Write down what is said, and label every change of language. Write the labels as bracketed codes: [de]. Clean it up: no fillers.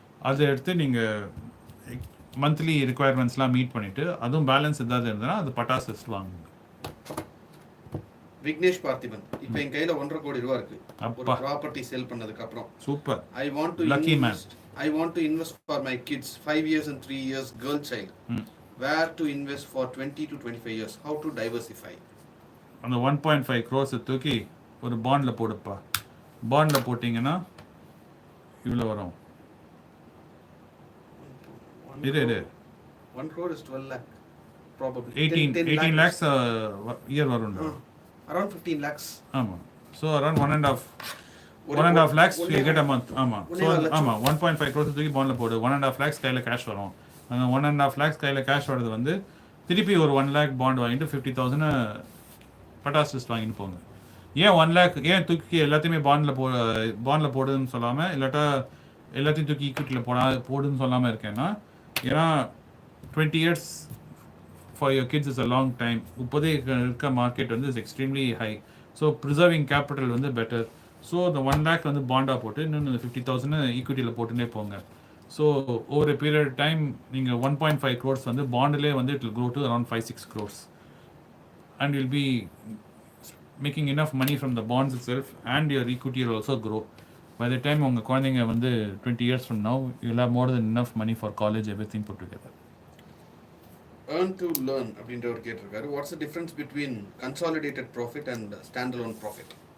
[ta] அதை எடுத்து நீங்கள் மந்த்லி ரிக்குவயர்மெண்ட்ஸ்லாம் மீட் பண்ணிவிட்டு அதுவும் பேலன்ஸ் ஏதாவது இருந்ததுன்னா அது பட்டாஸ் டெஸ்ட் வாங்குங்க. விக்னேஷ் பார்த்திபன், இப்போ என் கையில் 1.5 கோடி ரூபா இருக்கு. ஒரு ப்ராப்பர்ட்டி சேல் பண்ணதுக்கு அப்புறம் super. [en] I want to invest for my kids 5 years and 3 years girl child. Where to invest for 20 to 25 years? How to diversify? [ta] அந்த 1.5 crores தூக்கி ஒரு பாண்டில் போடுப்பா. பாண்டில் போட்டிங்கன்னா இவ்வளோ வரும். இது [en] 1 crore is 12 lakh probably. [ta] 18 lakhs year வரும். [en] Around 15 lakhs. [ta] ஆமாம். [en] So around 1.5 lakhs you get a month. [ta] ஆமாம். ஸோ ஆமாம் 1.5 crores தூக்கி பாண்டில் போடு. 1.5 lakhs கையில் கேஷ் வரும். அந்த 1.5 lakhs கையில் கேஷ் வரது வந்து திருப்பி ஒரு 1 lakh பாண்ட் வாங்கிட்டு 50,000 பட்டாஸ் டெஸ்ட் வாங்கிட்டு போங்க. ஏன் 1 lakh ஏன் தூக்கி எல்லாத்தையுமே பாண்டில் போடுதுன்னு சொல்லாமல், இல்லாட்டா எல்லாத்தையும் தூக்கி ஈக்விட்டியில் போடுன்னு சொல்லாமல் இருக்கேன்னா, ஏன்னா [en] 20 years for your kids is a long time. [ta] இப்போதே இருக்க மார்க்கெட் வந்து [en] Is extremely high. [ta] So preserving capital வந்து பெட்டர். ஸோ இந்த 1 lakh வந்து பாண்டாக போட்டு இன்னொன்று 50,000 ஈக்விட்டியில் போட்டுனே போங்க. ஸோ ஓவர் எ பீரியட் டைம் நீங்கள் 1.5 crores வந்து பாண்டிலே வந்து [en] It will grow to around 5-6 crores. And you'll be making enough money from the bonds itself and your equity will also grow. By the time [ta] உங்கள் குழந்தைங்க வந்து [en] 20 years from now, you'll have more than enough money for college, everything put together. Earn to learn [ta] அப்படின்றவர் கேட்டிருக்காரு. [en] What's the difference between consolidated profit and standalone profit?